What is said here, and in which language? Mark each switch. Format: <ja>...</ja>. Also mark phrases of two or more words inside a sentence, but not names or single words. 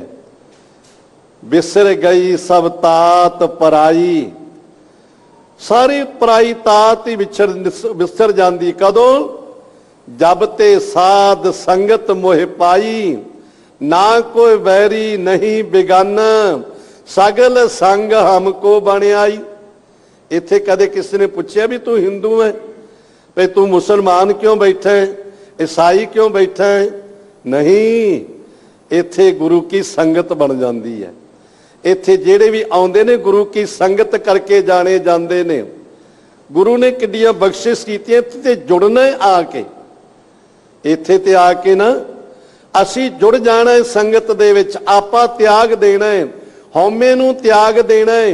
<pa>ਬਿਸਰ ਗਈ ਸਭ ਤਾਤ ਪਰਾਈ, ਸਾਰੀ ਪਰਾਈ ਤਾਤ ਹੀ ਵਿਸਰ ਜਾਤੀ। ਕਦੋਂ? ਜਬ ਤੇ ਸਾਧ ਸੰਗਤ ਮੋਹਿ ਪਾਈ, ਨਾ ਕੋਈ ਬੈਰੀ ਨਹੀਂ ਬਿਗਾਨਾ, ਸਗਲ ਸੰਗ ਹਮ ਕਉ ਬਨਿ ਆਈ। ਇੱਥੇ ਕਦੇ ਕਿਸੀ ਨੇ ਪੁੱਛਾ ਭੀ ਤੂ ਹਿੰਦੂ ਹੈ, ਭਾਈ ਤੂ ਮੁਸਲਮਾਨ ਕਿਉਂ ਬੈਠਾ ਹੈ, ਈਸਾਈ ਕਿਉਂ ਬੈਠਾ ਹੈ?</pa> <hi>नहीं, इत्थे गुरु की संगत बन जाती है।</hi> <pa>ਇੱਥੇ ਜਿਹੜੇ ਭੀ ਆਉਂਦੇ ਨੇ ਗੁਰੂ ਕੀ ਸੰਗਤ ਕਰਕੇ ਜਾਣੇ ਜਾਤੇ ਨੇ। ਗੁਰੂ ਨੇ ਕਿੱਡੀਆਂ ਬਖ਼ਸ਼ਿਸ਼ ਕੀਤੀਆਂ ਤੇ ਜੁੜਨਾ ਹੈ ਆ ਕੇ। ਇੱਥੇ ਤੇ ਆ ਕੇ ਨਾ ਅਸੀਂ ਜੁੜ ਜਾਣਾ ਹੈ ਸੰਗਤ ਦੇ ਵਿਚ, ਆਪਾ ਤਿਆਗ ਦੇਣਾ ਹੈ, ਹਉਮੈ ਨੂੰ ਤਿਆਗ ਦੇਣਾ ਹੈ।</pa>